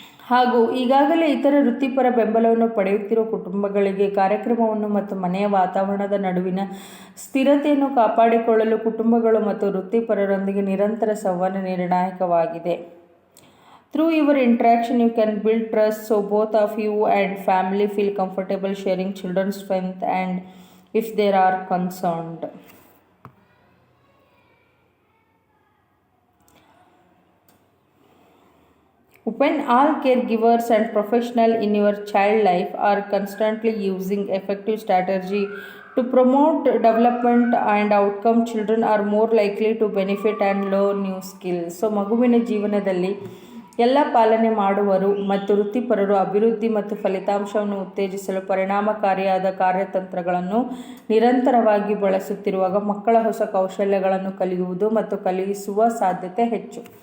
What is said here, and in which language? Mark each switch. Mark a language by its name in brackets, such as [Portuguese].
[Kannada] ಹಾಗೂ ಈಗಾಗಲೇ ಇತರ ವೃತ್ತಿಪರ ಬೆಂಬಲವನ್ನು ಪಡೆಯುತ್ತಿರುವ ಕುಟುಂಬಗಳಿಗೆ ಕಾರ್ಯಕ್ರಮವನ್ನು ಮತ್ತು ಮನೆಯ ವಾತಾವರಣದ ನಡುವಿನ ಸ್ಥಿರತೆಯನ್ನು ಕಾಪಾಡಿಕೊಳ್ಳಲು ಕುಟುಂಬಗಳು ಮತ್ತು ವೃತ್ತಿಪರರೊಂದಿಗೆ ನಿರಂತರ ಸಂವಹನ ನಿರ್ಣಾಯಕವಾಗಿದೆ. [English] Through your interaction, you can build trust, so both of you and family feel comfortable sharing children's strength and if they are concerned. When all caregivers and professionals in your child life are constantly using effective strategy to promote development and outcome, children are more likely to benefit and learn new skills. [Kannada] So ಮಗುವಿನ ಜೀವನದಲ್ಲಿ ಎಲ್ಲ ಪಾಲನೆ ಮಾಡುವರು ಮತ್ತು ವೃತ್ತಿಪರರು ಅಭಿವೃದ್ಧಿ ಮತ್ತು ಫಲಿತಾಂಶವನ್ನು ಉತ್ತೇಜಿಸಲು ಪರಿಣಾಮಕಾರಿಯಾದ ಕಾರ್ಯತಂತ್ರಗಳನ್ನು ನಿರಂತರವಾಗಿ ಬಳಸುತ್ತಿರುವಾಗ ಮಕ್ಕಳ ಹೊಸ ಕೌಶಲ್ಯಗಳನ್ನು ಕಲಿಯುವುದು ಮತ್ತು ಕಲಿಸುವ ಸಾಧ್ಯತೆ ಹೆಚ್ಚು.